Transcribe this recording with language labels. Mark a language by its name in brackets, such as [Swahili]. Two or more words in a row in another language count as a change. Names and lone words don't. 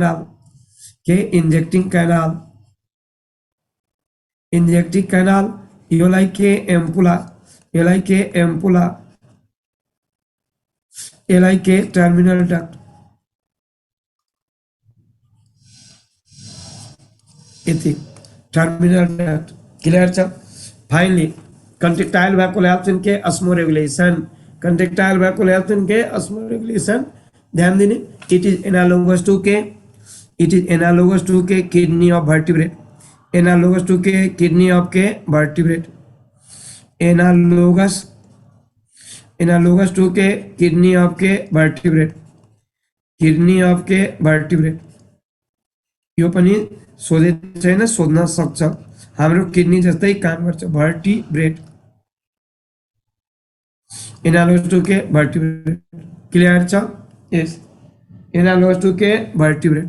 [Nepali] क्यानाल योलाई के एम्पुला यसलाई के [English] terminal duct [Nepali] यति [English] terminal duct [Nepali] क्लियर छ [English] finally contractile [Nepali] भएकोले [English] helps in [Nepali] के अस्मोरेगुलेसन ध्यान दिने [English] it is analogous to के kidney of vertebrate analogous to के kidney of के vertebrate analogous to के kidney of के vertebrate [Nepali] यो पनि सोधे छैन सोध्न सक्छ हाम्रो किडनी जस्तै काम गर्छ [English] vertebrate analogous to के vertebrate [Nepali] क्लियर छ [English] yes analogous to के vertebrate